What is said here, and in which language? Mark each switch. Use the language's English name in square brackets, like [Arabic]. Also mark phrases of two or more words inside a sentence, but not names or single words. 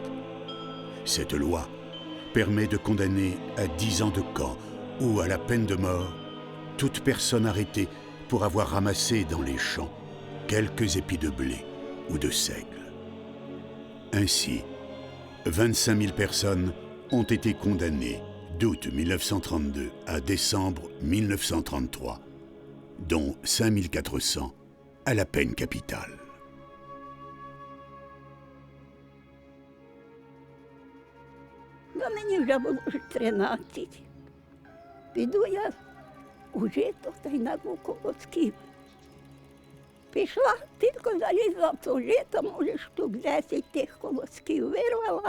[French] Cette loi permet de condamner à 10 ans de camp ou à la peine de mort toute personne arrêtée pour avoir ramassé dans les champs quelques épis de blé ou de seigle. Ainsi, 25 000 personnes ont été condamnées d'août 1932 à décembre 1933, dont 5 400 à la peine capitale. [Ukrainian] Мені вже було 13. Піду я у жито та й на колосків. Пішла, тільки залізла в то жито, може, штук 10 тих колосків вирвала.